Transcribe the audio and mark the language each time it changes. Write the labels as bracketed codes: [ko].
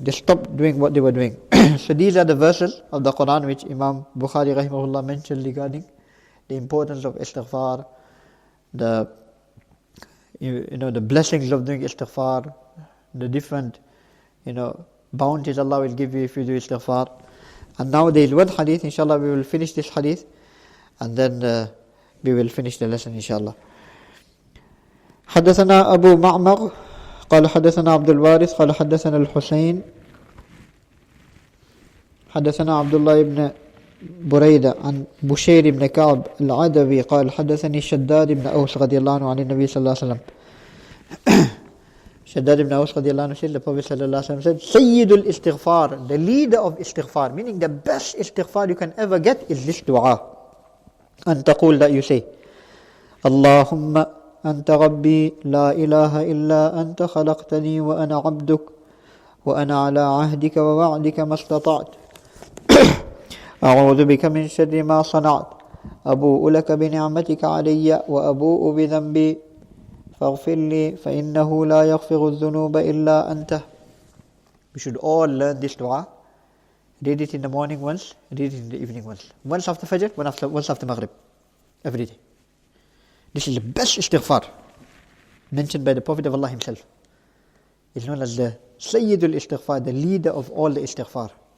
[en] They stopped doing what they were doing. So these are the verses of the Quran which Imam Bukhari rahimahullah mentioned regarding the importance of istighfar, the the blessings of doing istighfar, the different bounties Allah will give you if you do istighfar. And now there is one hadith, inshallah we will finish this hadith and then we will finish the lesson inshallah. [ar] حدثنا أبو معمر قال حدثنا عبد الوارث قال حدثنا الحسين حدثنا عبد الله بن بريدة عن بشير بن كعب العدوي قال حدثني شداد بن أوس رضي الله عنه عن النبي صلى الله عليه وسلم. [en] Shaddad ibn Aus radiallahu anhu said, the Prophet sallallahu alaihi wasallam said, Sayyidul Istighfar, the leader of Istighfar, meaning the best Istighfar you can ever get is this dua. [ar] And taqul, [en] that you say, [ar] Allahumma anta rabbi la ilaha illa anta khalaqtani wa ana abduk wa ana ala ahdika wa wa'dika mastata'at. أعوذ بك من شر ما صنعت أبوء لك بنعمتك علي وأبوء بذنبي فاغفر لي فإنه لا يغفر الذنوب إلا أنت. [en] We should all learn this dua. Read it in the morning once, read it in the evening once. Once after Fajr, once after Maghrib. Every day. This is the best istighfar mentioned by the Prophet of Allah himself. It's known as the Sayyidul Istighfar, the leader of all the istighfar.